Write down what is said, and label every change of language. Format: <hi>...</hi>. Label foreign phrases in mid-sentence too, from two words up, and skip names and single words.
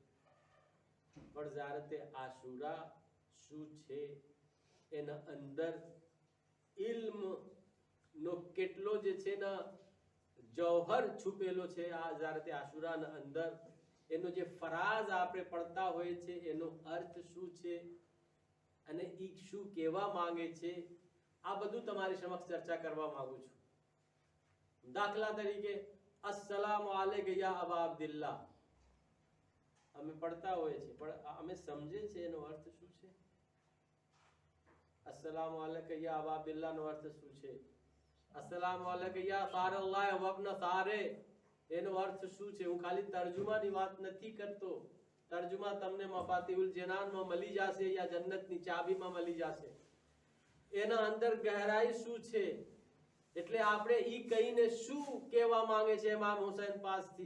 <gu>પણ ઝિયારતે આશુરા શું છે, એના અંદર ઇલ્મનો કેટલો જે છે ને જૌહર છુપેલો છે આ ઝિયારતે આશુરાના અંદર, એનો જે ફરાઝ આપણે પડતા હોય છે એનો અર્થ શું છે અને એ શું કહેવા માંગે છે, આ બધું તમારી સમક્ષ ચર્ચા કરવા માંગુ છું। દાખલા તરીકે</gu> <ar>السلام عليك يا أبا عبد الله</ar> <gu>અમે પડતા હોય છે, પણ અમે સમજે છે એનો અર્થ શું છે?</gu> <ar>السلام عليكم يا أبا عبد الله</ar> <gu>નો અર્થ શું છે?</gu> <ar>السلام عليكم يا ثار الله وابن ثاره</ar> <gu>એનો અર્થ શું છે? હું ખાલી તર્જુમાની વાત નથી કરતો, તર્જુમા તમને મફાતિહુલ જનાનમાં મળી જશે યા જન્નતની ચાબીમાં મળી જશે, એના અંદર ગહેરાઈ શું છે? એટલે આપણે ઈ કહીને શું કહેવા માંગે છે ઇમામ હુસૈન પાસથી?</gu>